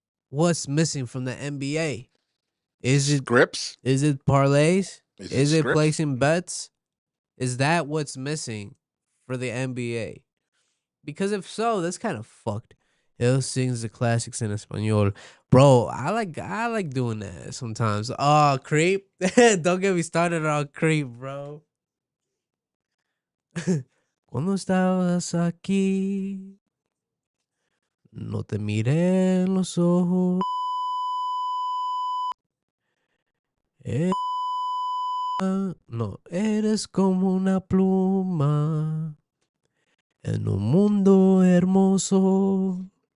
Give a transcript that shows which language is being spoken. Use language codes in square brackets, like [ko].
[en] What's missing from the NBA? Is it Scripts? is it parlays? Is it Is it scripts? placing bets? Is that what's missing for the NBA? Because if so, that's kind of fucked. Él sings the classics in Espanol. Bro, I like doing that sometimes. Oh, creep. Don't get me started on creep, bro. [es] Cuando estabas aquí, no te miré en los ojos. Eh, no, eres como una pluma en un mundo hermoso.